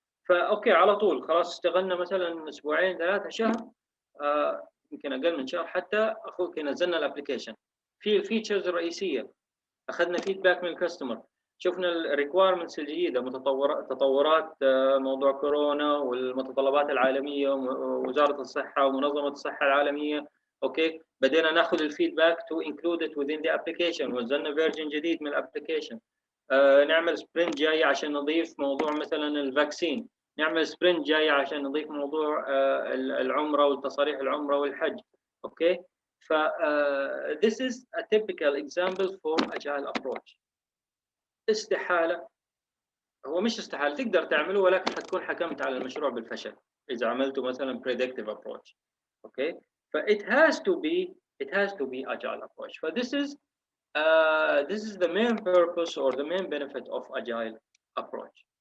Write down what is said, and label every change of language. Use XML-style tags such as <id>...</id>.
<ar>فاوكي على طول خلاص اشتغلنا مثلا اسبوعين ثلاثه شهر، يمكن اقل من شهر حتى، اخوك نزلنا الابلكيشن في الفيتشرز الرئيسيه، اخذنا فيدباك من الكاستمر، شفنا الريكوايرمنتس الجديده، تطورات موضوع كورونا والمتطلبات العالميه ووزاره الصحه ومنظمه الصحه العالميه. اوكي. بدينا ناخذ الفيدباك</ar> <en>to include it</en> <ar>within the application، ونزلنا فيرجن جديد من الابلكيشن. نعمل سبرنت جاي عشان نضيف موضوع مثلا الفاكسين، نعمل سبرنت جاي عشان نضيف موضوع العمره والتصاريح العمره والحج. اوكي.</ar> <en>ف this is a typical example for agile approach.</en> <ar>استحالة، هو مش استحالة، تقدر تعمله ولكن حتكون حكمت على المشروع بالفشل إذا عملته مثلا predictive approach. أوكي.</ar> <en>But it has to be agile approach. So this is the main purpose or the main benefit of agile approach.</en>